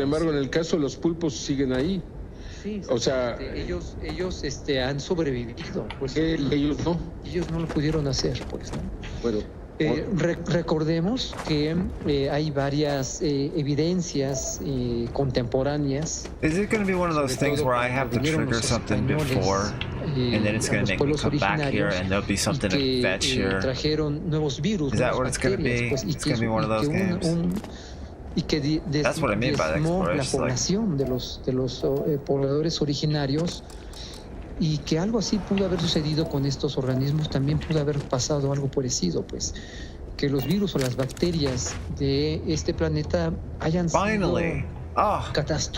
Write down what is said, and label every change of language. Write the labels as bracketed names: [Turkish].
[Spanish] Sin embargo, en el caso de los pulpos siguen ahí. Sí, o sea, ellos han sobrevivido, pues ellos no. Ellos no lo pudieron hacer, pues, ¿no? Bueno. Recordemos que hay varias evidencias contemporáneas. [English] Is it going to be one of those things where I have to trigger something before, and then it's going to make me come back here, and there'll be something to fetch here? [Spanish] Trajeron nuevos virus. [English] Is that what it's going to be? It's going to be one of those games. [Spanish] Y que [English] That's what I mean by [Spanish] la población de los pobladores originarios. Y que algo así pudo haber sucedido con estos organismos, también pudo haber pasado algo parecido, pues que los virus o las bacterias de este planeta hayan sido catastróficas,